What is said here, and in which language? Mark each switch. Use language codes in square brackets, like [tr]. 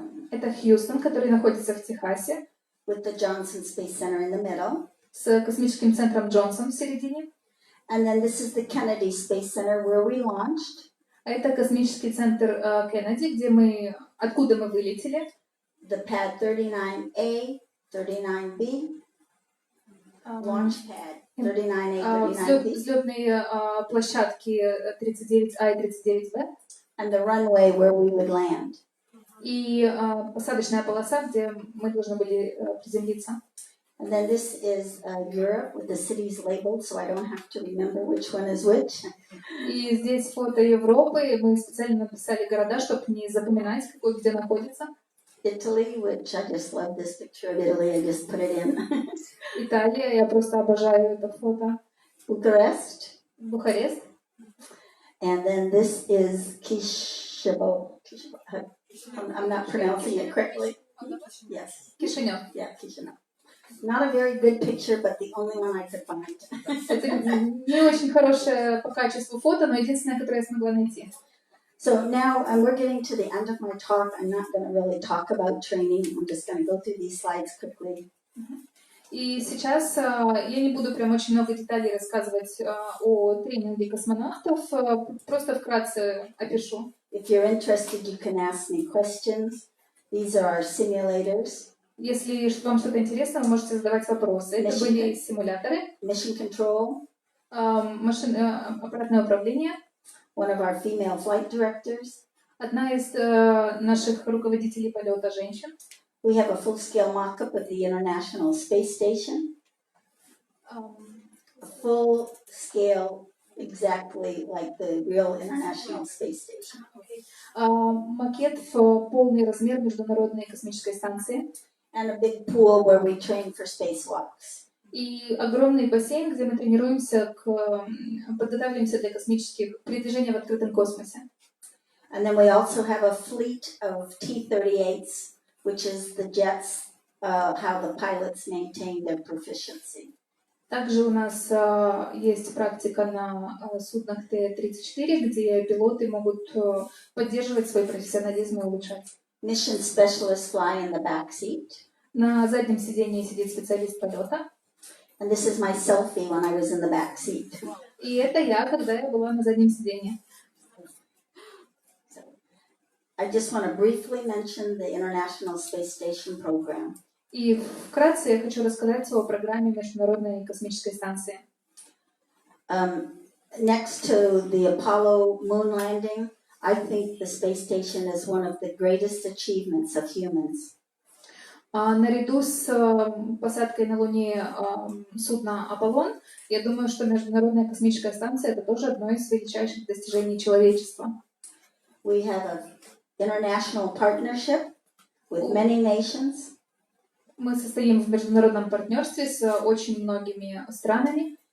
[ru] Это Хьюстон, который находится в Техасе, [en] with the Johnson Space Center in the middle. [ru] с космическим центром Джонсон в середине. [en] And then this is the Kennedy Space Center where we launched. [ru] А это космический центр Кеннеди, откуда мы вылетели. [en] The pad 39A, 39B, launch pad 39A, 39B. [ru] Взлетные площадки 39А и 39Б. [en] And the runway where we would land. [ru] И посадочная полоса, где мы должны были приземлиться. [en] And then this is Europe with the cities labeled, so I don't have to remember which one is which. [ru] И здесь фото Европы. Мы специально написали города, чтобы не запоминать, какой где находится. [en] Italy, which I just love this picture of Italy. I just put it in. [ru] Италия, я просто обожаю это фото. [en] Bucharest. [ru] Бухарест. [en] And then this is Kishinev. I'm not pronouncing it correctly. Yes. [ru] Кишинев. [en] Yeah, Kishinev. Not a very good picture, but the only one I could find. [ru] Это не очень хорошее по качеству фото, но единственное, которое я смогла найти. [en] So now we're getting to the end of my talk. I'm not going to really talk about training. I'm just going to go through these slides quickly. [ru] И сейчас я не буду прям очень много деталей рассказывать о тренинге космонавтов, просто вкратце опишу. [en] If you're interested, you can ask me questions. These are our simulators. [ru] Если вам что-то интересно, вы можете задавать вопросы. Это были симуляторы. [en] Mission control. [ru] Аппаратное управление. [en] One of our female flight directors. [ru] Одна из наших руководителей полета женщин. [en] We have a full-scale mock-up of the International Space Station. A full-scale, exactly like the real International Space Station. [ru] Макет в полный размер Международной космической станции. [en] And a big pool where we train for spacewalks. [ru] И огромный бассейн, где мы тренируемся, подготавливаемся для космических передвижений в открытом космосе. [en] And then we also have a fleet of T-38s, which is the jets, how the pilots maintain their proficiency. [ru] Также у нас есть практика на суднах Т-34, где пилоты могут поддерживать свой профессионализм и улучшать. [en] Mission specialists fly in the back seat. [ru] На заднем сидении сидит специалист полета. [en] And this is my selfie when I was in the back seat. [ru] И это я, когда я была на заднем сидении. [en] So, I just want to briefly mention the International Space Station program. [ru] И вкратце я хочу рассказать о программе Международной космической станции. [en] Next to the Apollo moon landing, I think the space station is one of the greatest achievements of humans. [ru] Наряду с посадкой на Луне судна «Аполлон», я думаю, что Международная космическая станция — это тоже одно из величайших достижений человечества. [en] We have an international partnership with many nations. [ru] Мы состоим в международном партнерстве с очень многими странами.